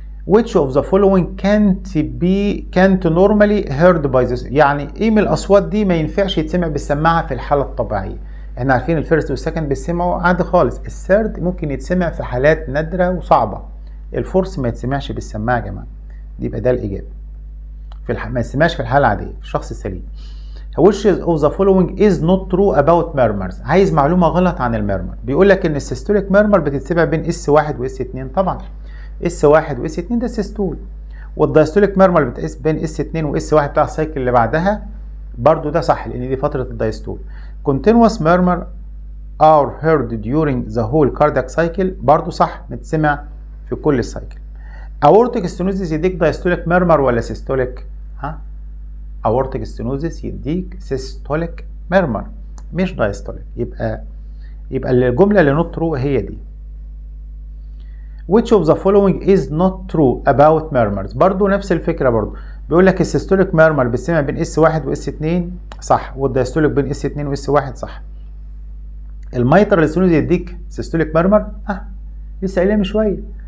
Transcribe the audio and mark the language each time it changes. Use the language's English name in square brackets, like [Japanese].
[English] which of the following can't normally heard by this؟ [Arabic] يعني ايه من الاصوات دي ما ينفعش يتسمع بالسماعه في الحاله الطبيعيه؟ احنا عارفين الفيرست والسكند بيتسمعوا عادي خالص، الثيرد ممكن يتسمع في حالات نادره وصعبه، الفورس ما يتسمعش بالسماعه يا جماعه. دي يبقى ده الاجابه ما يتسمعش في الحاله العاديه في الشخص السليم. [English] which of the following is not true about murmurs؟ [Arabic] عايز معلومه غلط عن الميرمر. بيقول لك ان السيستوليك ميرمر بتتسمع بين اس 1 واس 2. طبعا اس 1 واس 2 ده السيستول، والدايستوليك ميرمر بتقيس بين اس 2 واس 1 بتاع السايكل اللي بعدها، برضو ده صح لان دي فتره الدايستول. [English] continuous murmur are heard during the whole cardiac cycle [Arabic] برضو صح، بتسمع في كل السايكل. [English] aortic stenosis [Arabic] يديك [English] diastolic murmur [Arabic] ولا [English] systolic؟ ها؟ aortic stenosis يديك systolic murmur [Arabic] مش [English] diastolic. [Arabic] يبقى الجملة اللي not true هي دي. [English] which of the following is not true about murmurs؟ [Arabic] برضو نفس الفكرة برضو، بيقول لك السيستوليك murmur بيسمع بين اس 1 واس 2 صح، والدايستوليك بين اس 2 واس 1 صح. الميترال ستينوزس يديك سيستوليك ميرمر لسه قايلها من شويه.